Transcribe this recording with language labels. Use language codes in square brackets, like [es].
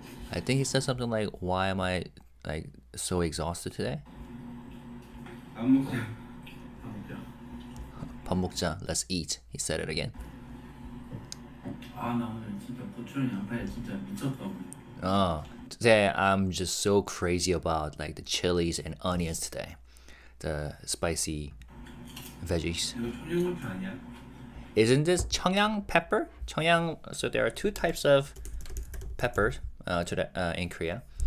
[en] I think he said something like, "Why am I like so exhausted today?" [ko] 안 먹어. 밥 먹자, [en] let's eat. He said it again. [ko] 나 오늘 진짜 부추랑 양파에 진짜 미쳤다고. [en] Today I'm just so crazy about like the chilies and onions today, the spicy veggies. [ko] 이거 청양고추 아니야? [en] Isn't this 청양 pepper? [ko] 청양. [en] So there are two types of peppers in Korea.